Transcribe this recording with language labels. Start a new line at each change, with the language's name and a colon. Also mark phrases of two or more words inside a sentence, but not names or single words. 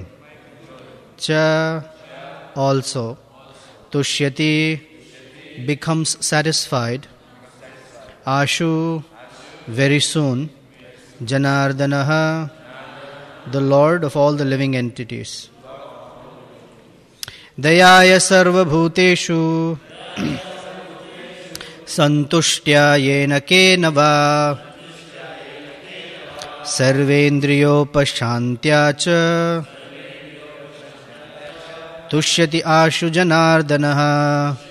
English: Cha, also. Tuṣyaty, becomes satisfied. Ashu, very soon. Janārdanaḥ, the Lord of all the living entities.
Sanskrit: Dayayā sarva-bhūteṣu, santuṣṭyā yena sarvendriyopaśāntyā ca, tuṣyaty ashu janārdanaḥ.